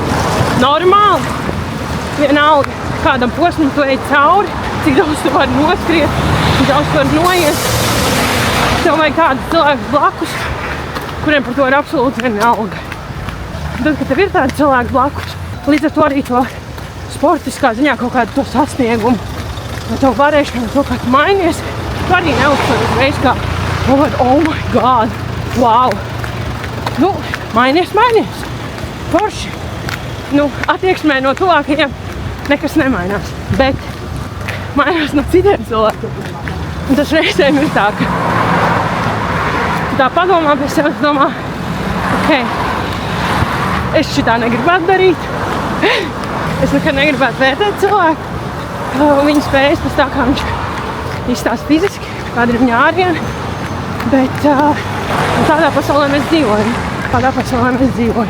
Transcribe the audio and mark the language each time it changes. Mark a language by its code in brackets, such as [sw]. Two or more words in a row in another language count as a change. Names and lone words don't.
[lv] Normāli, vienalga, kādam posmam tu ej cauri, cik daudz tu vari noskriet, cik daudz tu vari noiet. Tev vajag kādu cilvēku blakus, kuriem par to ir absolūti vienalga. Tad, kad tev ir tādi cilvēki blakus, līdz ar to arī to sportiskā ziņā kaut kādu to sasniegumu, vai to varēšanu, to, kā tu mainies, tu arī neuztver uzreiz kā, [en] oh my god, wow. [lv] Nu, mainies. Forši. Nu, attieksmē no tuvākajiem nekas nemainās, bet mainās no citiem cilvēkiem. Un tas reizēm ir tā, ka tu tā padomā pie sevis, domā, es šitā negribētu darīt, es nekad negribētu vērtēt cilvēku, viņa spējas pēc tā, kā viņš izstāsta fiziski, kāda ir viņa āriena, bet tādā pasaulē mēs dzīvojam.